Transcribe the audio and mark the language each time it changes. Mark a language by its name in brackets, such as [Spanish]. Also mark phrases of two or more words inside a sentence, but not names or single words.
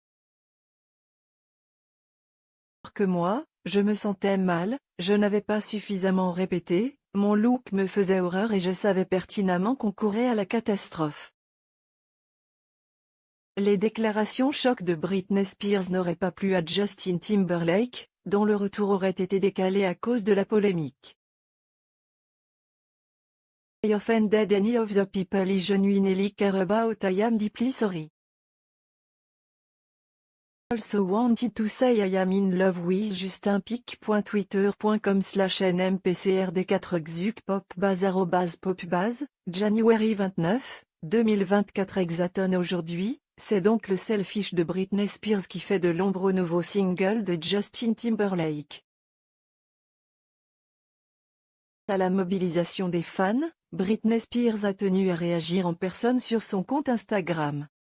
[French] Alors que moi, je me sentais mal, je n'avais pas suffisamment répété, mon look me faisait horreur et je savais pertinemment qu'on courait à la catastrophe. Les déclarations choc de Britney Spears n'auraient pas plu à Justin Timberlake, dont le retour aurait été décalé à cause de la polémique. [English] I offended any of the people I genuinely care about. I am deeply sorry. Also wanted to say I am in love with justinpic.twitter.com/nmpcrd4xuc popbaz@popbaz, January 29, 2024. [French] Exaton aujourd'hui, c'est donc le Selfish de Britney Spears qui fait de l'ombre au nouveau single de Justin Timberlake. À la mobilisation des fans, Britney Spears a tenu à réagir en personne sur son compte Instagram.